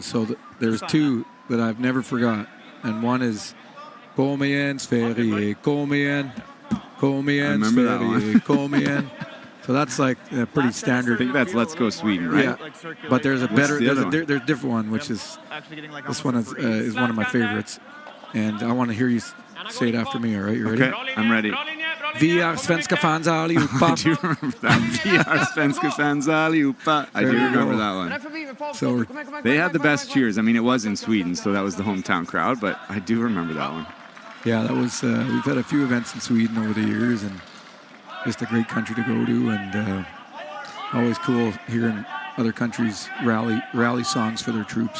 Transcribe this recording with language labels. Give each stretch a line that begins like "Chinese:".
English: So there's 2 that I've never forgot. And one is
Swedish: Kom igen, Sverige, kom igen,
English: Sverige, kom igen. So that's like a pretty standard. I think that's Let's Go Sweden, right? Yeah. But there's a better, there's a different one, which is, this one is one of my favorites. And I want to hear you say it after me, all right? You ready? Okay, I'm ready.
Swedish: Vi är svenska fans allihopa.
English: I do remember that.
Swedish: Vi är svenska fans allihopa.
English: I do remember that one. So they had the best cheers. I mean, it was in Sweden, so that was the hometown crowd, but I do remember that one. Yeah, that was, we've had a few events in Sweden over the years, and just a great country to go to, and always cool hearing other countries rally songs for their troops.